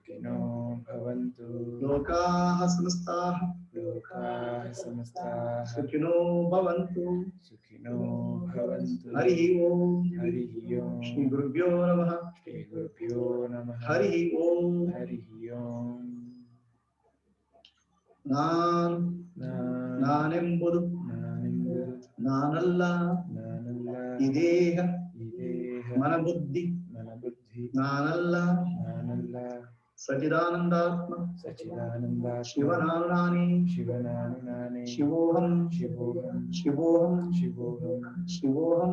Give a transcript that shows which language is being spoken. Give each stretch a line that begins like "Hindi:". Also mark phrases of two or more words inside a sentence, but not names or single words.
Sanskrit: लोकाः समस्ताः सुखिनो भवन्तु. हरि ॐ। श्री गुरुभ्यो नमः. हरि ॐ.
Kannada: ನಾನೆಂಬುದು ನಾನಲ್ಲ ಇದೇಹ ಮನಬುದ್ಧಿ ನಾನಲ್ಲ ಸಚಿದಾನಂದಾತ್ಮ ಶಿವನಾನು ನಾನೇ ಶಿವೋಹಂ ಶಿವೋಹಂ ಶಿವೋಹಂ.